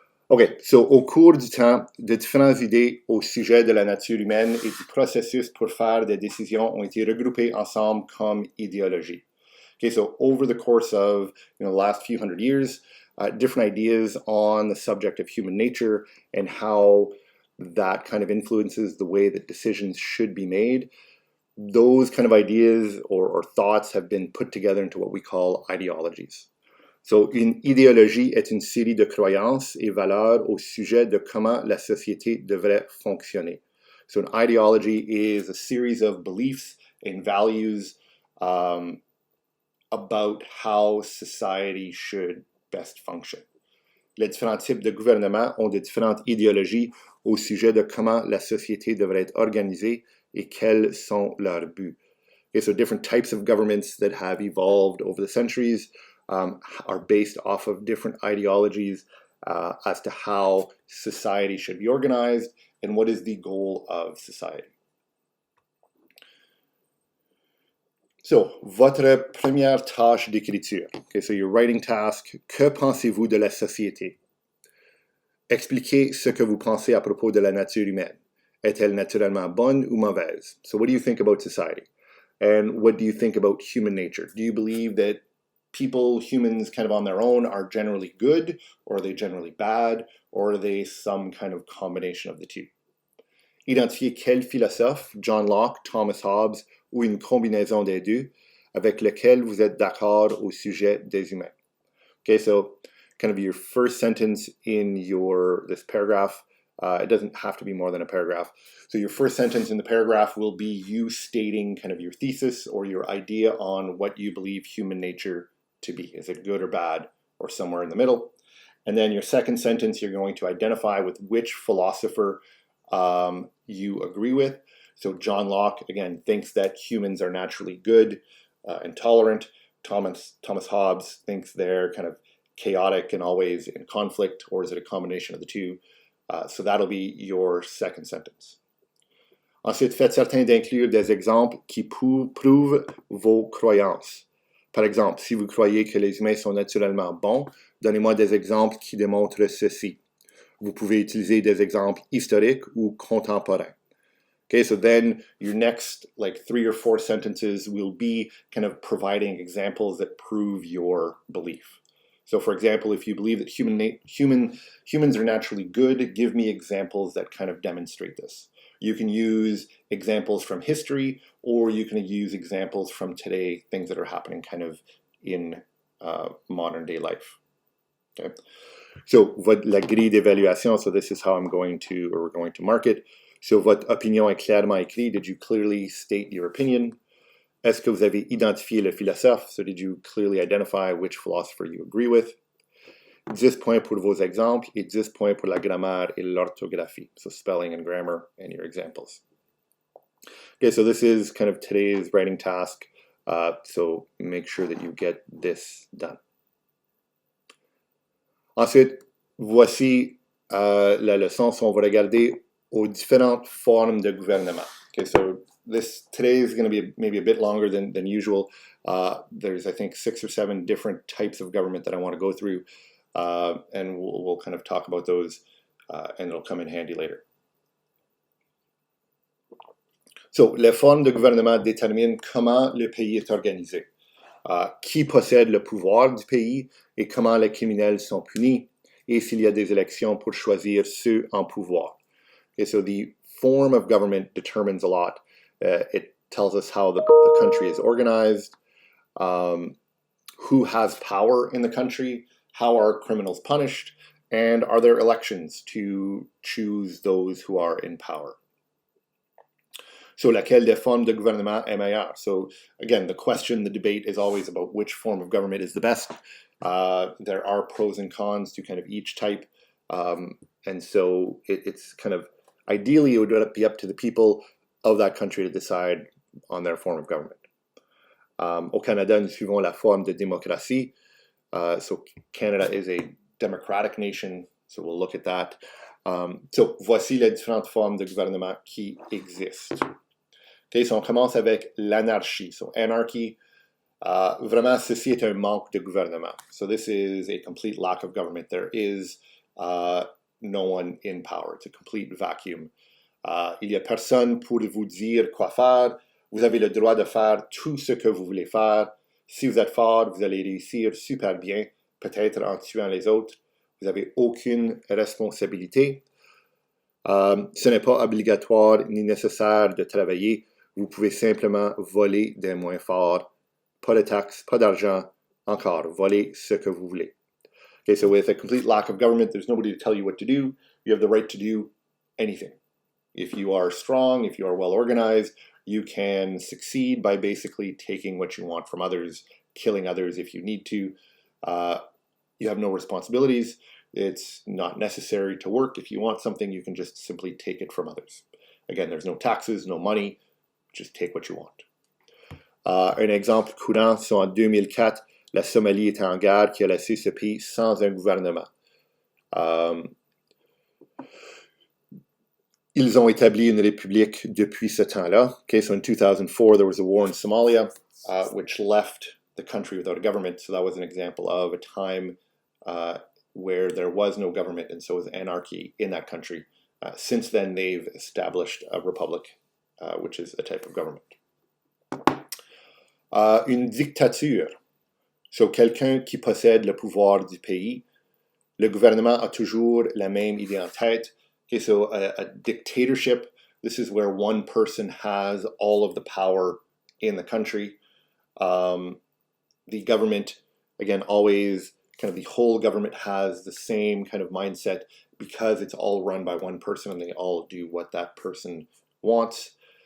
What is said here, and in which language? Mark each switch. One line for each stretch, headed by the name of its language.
French: OK, so au cours du temps, de différentes idées au sujet de la nature humaine et du processus pour faire des décisions ont été regroupées ensemble comme idéologie.
English: Okay, so over the course of the last few hundred years, different ideas on the subject of human nature and how that kind of influences the way that decisions should be made, those kind of ideas or thoughts have been put together into what we call ideologies.
French: So, une idéologie est une série de croyances et valeurs au sujet de comment la société devrait fonctionner.
English: So, an ideology is a series of beliefs and values about how society should best function.
French: Les différents types de gouvernements ont de différentes idéologies au sujet de comment la société devrait être organisée et quels sont leurs buts.
English: Okay, so different types of governments that have evolved over the centuries are based off of different ideologies as to how society should be organized and what is the goal of society.
French: So, votre première tâche d'écriture.
English: Okay, so your writing task,
French: que pensez-vous de la société? Expliquez ce que vous pensez à propos de la nature humaine. Est-elle naturellement bonne ou mauvaise?
English: So what do you think about society? And what do you think about human nature? Do you believe that people, humans kind of on their own, are generally good, or are they generally bad, or are they some kind of combination of the two? Identifiez quel philosophe, John Locke, Thomas Hobbes, ou une combinaison des deux, avec lequel vous êtes d'accord au sujet des humains. Okay, so kind of your first sentence in this paragraph, it doesn't have to be more than a paragraph. So your first sentence in the paragraph will be you stating kind of your thesis or your idea on what you believe human nature to be. Is it good or bad or somewhere in the middle? And then your second sentence, you're going to identify with which philosopher you agree with. So John Locke, again, thinks that humans are naturally good and tolerant. Thomas Hobbes thinks they're kind of chaotic and always in conflict, or is it a combination of the two? So that'll be your second sentence.
French: Ensuite, faites certain d'inclure des exemples qui prouvent vos croyances. Par exemple, si vous croyez que les humains sont naturellement bons, donnez-moi des exemples qui démontrent ceci. Vous pouvez utiliser des exemples historiques ou contemporains.
English: Okay, so then your next 3 or 4 sentences will be kind of providing examples that prove your belief. So for example, if you believe that humans are naturally good, give me examples that kind of demonstrate this. You can use examples from history, or you can use examples from today, things that are happening kind of in modern day life. Okay. So
French: la grille d'évaluation,
English: so this is how we're going to mark it.
French: So votre opinion est clairement écrite.
English: Did you clearly state your opinion?
French: Est-ce que vous avez identifié le philosophe?
English: So did you clearly identify which philosopher you agree with?
French: 10 points pour vos exemples et 10 points pour la grammaire et l'orthographie.
English: So spelling and grammar and your examples. Okay, so this is kind of today's writing task. So make sure that you get this done.
French: Ensuite, voici la leçon. So on va regarder aux différentes formes de gouvernement.
English: Okay, so today is going to be maybe a bit longer than usual. There's, I think, 6 or 7 different types of government that I want to go through, and we'll kind of talk about those, and it'll come in handy later.
French: So, les formes de gouvernement déterminent comment le pays est organisé, qui possède le pouvoir du pays et comment les criminels sont punis, et s'il y a des élections pour choisir ceux en pouvoir.
English: Okay, so the form of government determines a lot. It tells us how the country is organized, who has power in the country, how are criminals punished, and are there elections to choose those who are in power. So, laquelle des formes de gouvernement est meilleure? So, again, the debate is always about which form of government is the best. There are pros and cons to kind of each type. And so it's kind of, ideally, it would be up to the people of that country to decide on their form of government.
French: Au Canada, nous suivons la forme de démocratie.
English: So Canada is a democratic nation, so we'll look at that.
French: So voici les différentes formes de gouvernement qui existent. Okay, so on commence avec l'anarchie. So anarchy, Vraiment, ceci est un manque de gouvernement.
English: So this is a complete lack of government. There is no one in power. It's a complete vacuum.
French: Il n'y a personne pour vous dire quoi faire. Vous avez le droit de faire tout ce que vous voulez faire. Si vous êtes fort, vous allez réussir super bien, peut-être en tuant les autres. Vous n'avez aucune responsabilité. Ce n'est pas obligatoire ni nécessaire de travailler. Vous pouvez simplement voler des moins forts. Pas de taxes, pas d'argent. Encore, voler ce que vous voulez.
English: Okay, so with a complete lack of government, there's nobody to tell you what to do. You have the right to do anything. If you are strong, if you are well organized, you can succeed by basically taking what you want from others, killing others if you need to. You have no responsibilities. It's not necessary to work. If you want something, you can just simply take it from others. Again, there's no taxes, no money. Just take what you want.
French: Un exemple courant, c'est en 2004, la Somalie était en guerre qui a laissé ce pays sans un gouvernement. Ils ont établi une république depuis ce temps-là.
English: Okay, so in 2004, there was a war in Somalia, which left the country without a government. So that was an example of a time where there was no government, and so was anarchy in that country. Since then, they've established a republic, which is a type of government.
French: Une dictature. So quelqu'un qui possède le pouvoir du pays. Le gouvernement a toujours la même idée en tête.
English: Okay, so a dictatorship, this is where one person has all of the power in the country. The government, again, always kind of the whole government has the same kind of mindset because it's all run by one person and they all do what that person wants.